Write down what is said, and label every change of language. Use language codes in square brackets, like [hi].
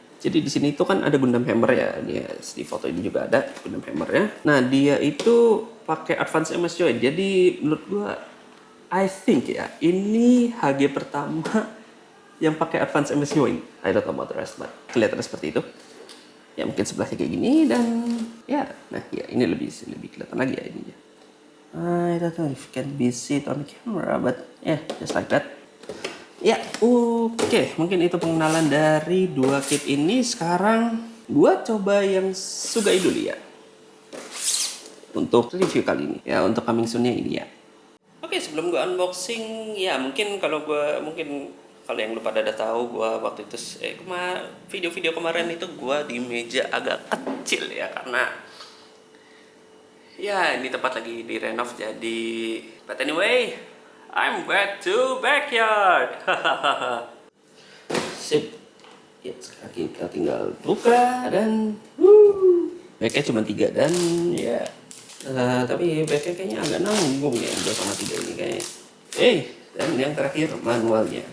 [id] Jadi di sini itu kan ada Gundam Hammer ya, di foto ini juga ada Gundam Hammer-nya. Nah dia itu pakai Advance MS Joy. Jadi menurut gue [en] I think [id] ya, ini HG pertama yang pakai advance MS Join. [en] I don't know about the rest, but [id] kelihatan seperti itu. Ya mungkin sebelahnya kayak gini dan ya, nah ya ini lebih kelihatan lagi ya ininya. [en] I don't know if can be seen on the camera, but yeah, just like that. [id] Ya, oke. Mungkin itu pengenalan dari dua kit ini. Sekarang gua coba yang Sugai dulu ya. Untuk review kali ini. Ya, untuk coming soon-nya ini ya. Oke, sebelum gua unboxing, ya mungkin kalau yang lu pada udah tahu, gua waktu itu video-video kemarin itu gua di meja agak kecil ya, karena ya ini tempat lagi direnov jadi. [en] But anyway, I'm back to backyard. [id] Sip. Ya, sekarang kita tinggal buka dan backnya cuma 3 dan ya tapi backnya kayaknya agak nanggung ya 2 sama 3 ini kayaknya. Dan yang terakhir manualnya.